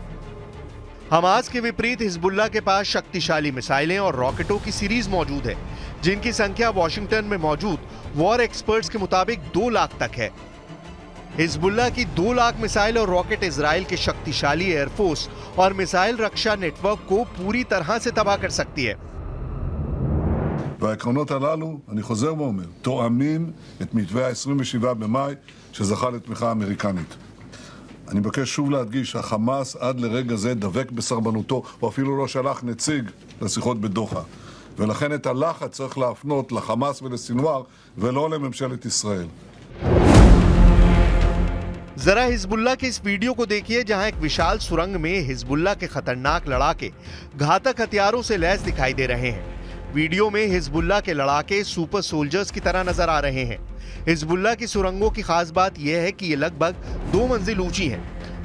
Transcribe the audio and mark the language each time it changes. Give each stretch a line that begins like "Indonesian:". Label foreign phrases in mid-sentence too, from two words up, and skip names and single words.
Hindi: हमास के विपरीत हिजबुल्लाह के पास शक्तिशाली मिसाइलें और रॉकेटों की सीरीज मौजूद है, जिनकी संख्या वॉशिंगटन में मौजूद
English: war experts
Hindi: के मुताबिक 2 लाख तक है। हिजबुल्लाह की 2 लाख मिसाइल और रॉकेट इजराइल के शक्तिशाली एयरफोर्स और मिसाइल रक्षा नेटवर्क को पूरी तरह से तबाह कर सकती है।
Hebrew: והעקרונות הללו, אני חוזר ואומר, תואמים את מתווה ה-27 במאי שזכה לתמיכה אמריקנית. אני מבקש שוב להדגיש שהחמאס עד לרגע זה דבק בסרבנותו, הוא אפילו לא שלח נציג לשיחות בדוחה. ולכן את הלחץ צריך להפנות לחמאס ולסינואר ולא לממשלת ישראל.
Hindi: जरा हिजबुल्लाह के इस वीडियो को देखिए, जहां एक विशाल सुरंग में हिजबुल्लाह के खतरनाक लड़ाके घातक हथियारों से लैस दिखाई दे रहे हैं। वीडियो में हिजबुल्लाह के लड़ाके
English: super soldiers
Hindi: की तरह नजर आ रहे हैं। हिजबुल्लाह की सुरंगों की खास बात यह है कि ये लगभग 2 मंजिल ऊंची हैं।